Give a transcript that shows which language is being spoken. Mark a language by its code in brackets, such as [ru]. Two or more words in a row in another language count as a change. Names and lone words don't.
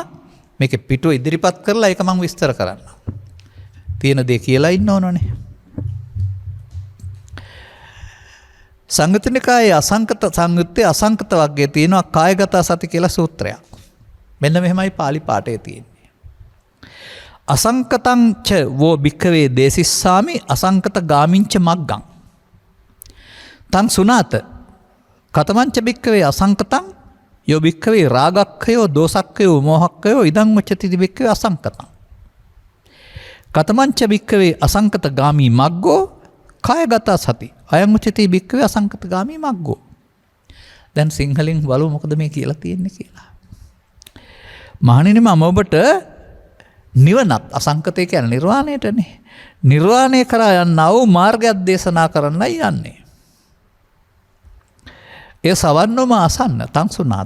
[si] මේකේ පිටුව ඉදිරිපත් කරලා ඒක මම විස්තර කරන්න. තියෙන දේ කියලා ඉන්න ඕනනේ. සංයුත්ත නිකායේ අසංකත සංයුත්තේ අසංකත වර්ගයේ තියෙනවා කායගත සති කියලා සූත්‍රයක්. මෙන්න මෙහෙමයි පාලි පාඨයේ තියෙන්නේ. [pi] අසංකතං ච වෝ භික්ඛවේ දේසිස්සාමි අසංකත ගාමින්ච මග්ගං. තං සුනාත කතමංච භික්ඛවේ අසංකතං යෝ භික්ඛවේ රාගක්ඛයෝ දෝසක්ඛයෝ මෝහක්ඛයෝ ඉදං උච්චති භික්ඛවේ අසංකතං. කතමංච භික්ඛවේ අසංකත ගාමී මග්ගෝ කායගත සති අයං උච්චති භික්ඛවේ අසංකත ගාමී මග්ගෝ. [si] දැන් සිංහලෙන් බලමු මොකද මේ කියලා තියෙන්නේ කියලා. මහණෙනි මම ඔබට නිවනත් අසංකතය කියන්නේ නිර්වාණයටනේ. නිර්වාණය කරා යන්නා වූ මාර්ගයක් දේශනා කරන්නයි යන්නේ. ඒ සවන්නෝම අසන්න [pi] තං සුනාත.